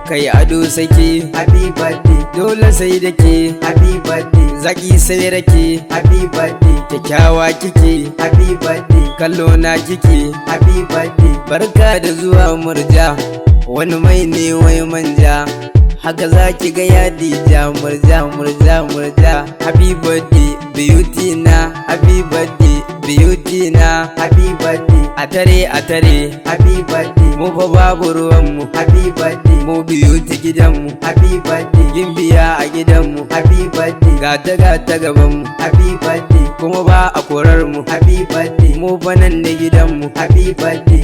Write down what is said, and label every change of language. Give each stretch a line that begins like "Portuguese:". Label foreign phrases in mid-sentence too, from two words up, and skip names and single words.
Hausa: Kai ado sake,
English: happy birthday.
Hausa: Dole sai da ke,
English: happy birthday.
Hausa: Zaki sai rake,
English: happy birthday.
Hausa: Kyakkyawa kike,
English: happy birthday.
Hausa: Kallo na kike,
English: happy birthday.
Hausa: Barka da zuwa Murja, wani mai ne wai manja. Haka za ki ga yadi ja, Murja, Murja, Murja.
English: Happy birthday, beauty na. Happy birthday, beauty na. Happy birthday.
Hausa: A tare, a tare.
English: Happy birthday.
Hausa: Mu fa babu ruwan mu.
English: Happy birthday.
Hausa: Mu beauty gidan mu.
English: Happy birthday.
Hausa: Gimbiya a gidan mu.
English: Happy birthday.
Hausa: Ga ta, ga ta gaban mu.
English: Happy birthday.
Hausa: Kuma ba a korar mu.
English: Happy birthday.
Hausa: Mu fa nan ne gidan mu.
English: Happy birthday.